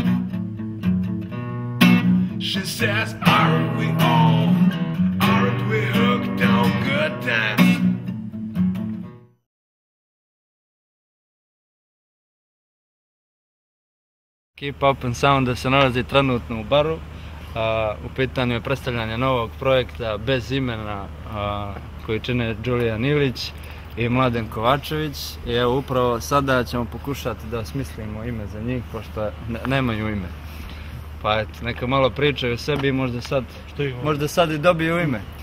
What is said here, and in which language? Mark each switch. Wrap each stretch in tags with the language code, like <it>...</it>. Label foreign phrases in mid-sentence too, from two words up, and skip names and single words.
<en>She says, aren't we all? Aren't we hooked on good times?</en> <sr>Keep Up and Sound se nalazi trenutno u baru. U pitanju je predstavljanje novog projekta Bez imena koji čine Julijan Ilić i Mladen Kovačević. I evo upravo sada ćemo pokušati da smislimo ime za njih, pošto nemaju ime. Pa eto, neka malo pričaju o sebi i možda sad i dobiju ime.</sr>